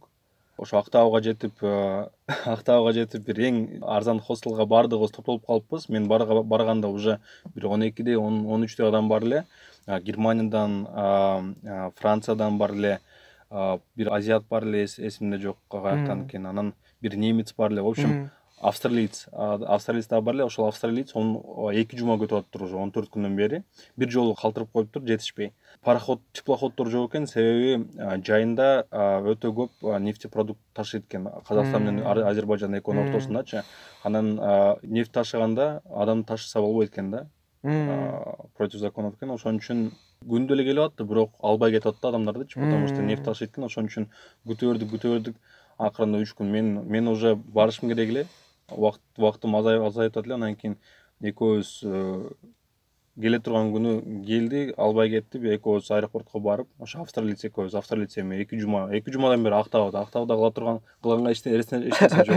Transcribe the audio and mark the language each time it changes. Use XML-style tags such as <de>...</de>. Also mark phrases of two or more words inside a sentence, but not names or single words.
<ky>Ошо Актауга жетип бир эң арзан хостелга бардыгыбыз топтолуп калыппыз. Мен барганда уже бир 12 13 адам бар эле. Германиядан, Франциядан бар эле, бир азиат бар эле, эсимде жок каяктан экен. Анан бир немец бар эле.</ky> <ru>В общем,</ru> <ky>австралиец да бар эле. Ошол австралиец 2 жума күтүп атыптыр уже 14 күндөн бери. Бир жолу калтырып коюптур, жетишпей. Пароход, теплоходдор жок экен, себеби жайында өтө көп нефтепродукт ташыйт экен. Казакстан менен Азербайжан экөөнүн ортосундачы. Анан нефть ташыганда адам ташыса болбойт экен да.</ky> <ru>Против законов экен.</ru> <ky>Ошон үчүн күндө эле келип атты, бирок албай кетип атты адамдардычы,</ky> <ru>потому что</ru> <ky>нефть ташыйт экен. Ошон үчүн күтө бердик. Акырында 3 күн мен уже барышым керек эле. Убактым азайып атат эле. Анан кийин экөөбүз келе турган күнү келди, албай кетти. Экөөбүз аэропортко барып, ошо австралиец эми 2 жумадан бери Актауда кылганга эчнеси жок.</ky>